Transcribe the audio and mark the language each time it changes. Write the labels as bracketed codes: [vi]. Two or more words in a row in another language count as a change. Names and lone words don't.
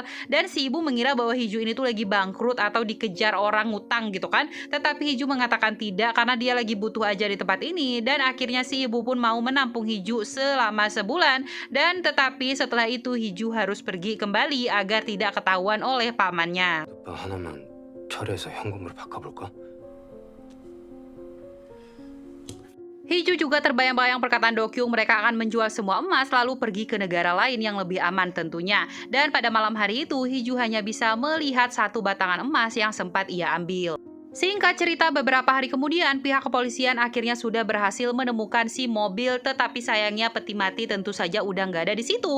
[id] Dan si ibu mengira bahwa Hiju ini tuh lagi bangkrut atau dikejar orang ngutang gitu kan. Tetapi Hiju mengatakan tidak karena dia lagi butuh aja di tempat ini. Dan akhirnya si ibu pun mau menampung Hiju selama sebulan. Dan tetapi setelah itu Hiju harus pergi kembali agar tidak ketahuan oleh pamannya. [ko] 너 하나만 철회해서 현금으로 바꿔볼까? [id] Hiju juga terbayang-bayang perkataan Dokyung mereka akan menjual semua emas lalu pergi ke negara lain yang lebih aman tentunya. Dan pada malam hari itu Hiju hanya bisa melihat satu batangan emas yang sempat ia ambil. Singkat cerita, beberapa hari kemudian pihak kepolisian akhirnya sudah berhasil menemukan si mobil, tetapi sayangnya peti mati tentu saja udah nggak ada di situ.